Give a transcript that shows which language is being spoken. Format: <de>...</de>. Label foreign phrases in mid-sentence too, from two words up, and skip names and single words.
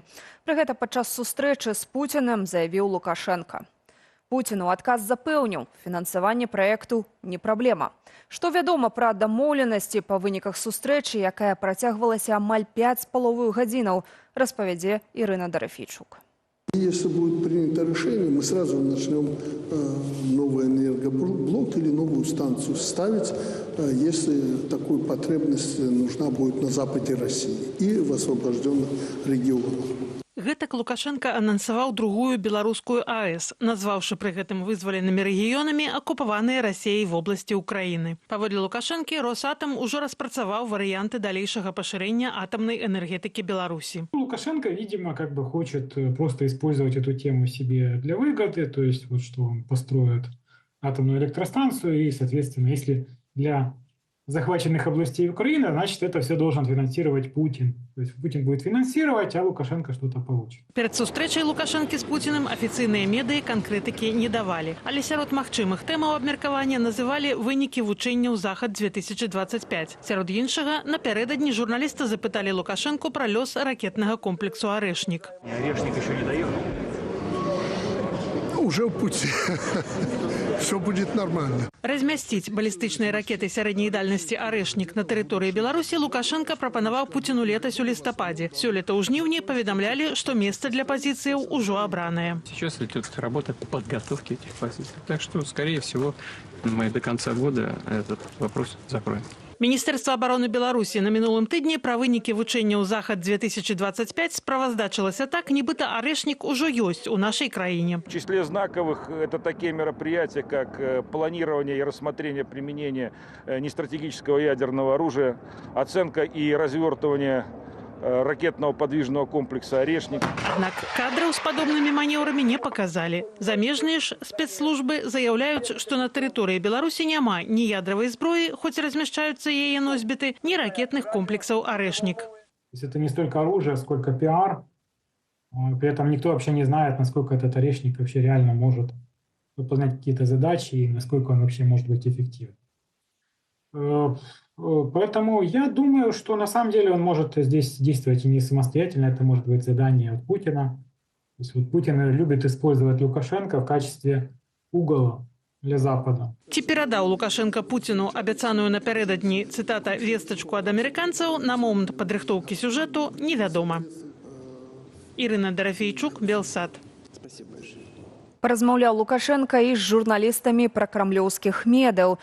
<be>Пры гэта падчас сустрэчы з Пуціним заявіў Лукашенка. Пуцін у адказ запэўніў, фінансаванне праекту не праблема. Што вядома пра дамоўленасці па выніках сустрэчы, якая працягвалася амаль 5,5 гадзінаў, распавядзе Ірына Дарафійчук.</be> <ru>Если будет принято решение, мы сразу начнем новый энергоблок или новую станцию ставить, если такая потребность нужна будет на западе России и в освобожденных регионах.</ru> <be>Гэтак Лукашенко анансаваў другую беларускую АЭС, назваўшы пры гэтым вызваленымі рэгіёнамі акупаваныя Расіяй вобласці Украіны. Паводле Лукашэнкі, Росатом ужо распрацаваў варыянты далейшага пашырэння</be> <ru>атомной энергетики Беларуси. Лукашенко, видимо, хочет просто использовать эту тему себе для выгоды, то есть вот что он построит атомную электростанцию и, соответственно, если для захваченных областей Украины, значит, это все должен финансировать Путин. То есть Путин будет финансировать, а Лукашенко что-то получит.</ru> <be>Перед сустрэчай Лукашэнкі з Пуціным афіцыйныя медыі канкрэтыкі не давалі. Але сярод магчымых тэмаў абмеркавання называлі вынікі вучэнняў «Захад-2025». Сярод іншага, напярэдадні журналісты запыталі Лукашенку пра лёс ракетнага комплексу «Орешник».</be> <ru>«Орешник» еще не доехал? Уже в пути. Все будет нормально.</ru> <be>Размясціць балістычныя ракеты сярэдняй дальнасці «Орешник» на тэрыторыі Беларусі Лукашенко прапанаваў Пуціну летась у лістападзе. Сёлета ў жніўні паведамлялі, што месца для пазіцыяў ужо абранае.</be> <ru>Сейчас идет работа по подготовке этих позиций. Так что, скорее всего, мы до конца года этот вопрос закроем.</ru> <be>Міністэрства абароны Беларусі на мінулым тыдні пра вынікі вучэнняў «Захад-2025» справаздачылася так, нібыта «Орешник» ужо ёсць у нашай краіне.</be> <ru>В числе знаковых это такие мероприятия, как планирование и рассмотрение применения нестратегического ядерного оружия, оценка и развертывание ракетного подвижного комплекса «Орешник».</ru> <be>Аднак кадраў з падобнымі манеўрамі не паказалі. Замежныя ж спецслужбы заяўляюць, што на тэрыторыі Беларусі няма ні ядравай зброі, хоць размяшчаюцца яе носьбіты, ні ракетных комплексаў «Орешник».</be> <ru>То есть это не столько оружие, сколько пиар. При этом никто вообще не знает, насколько этот орешник вообще реально может выполнять какие-то задачи и насколько он вообще может быть эффективен. Поэтому я думаю, что на самом деле он может здесь действовать и не самостоятельно, это может быть задание от Путина. То есть вот Путин любит использовать Лукашенко в качестве угола для Запада.</ru> <be>Ці перадаў Лукашенко Путіну абяцаную напярэдадні, цытата, вестачку ад амерыканцаў на момант падрыхтоўкі сюжэту невядома. Ірына Дарафейчук, Белсат. Паразмаўляў Лукашенко і з журналістамі пра крамлёўскіх медыяў.</be>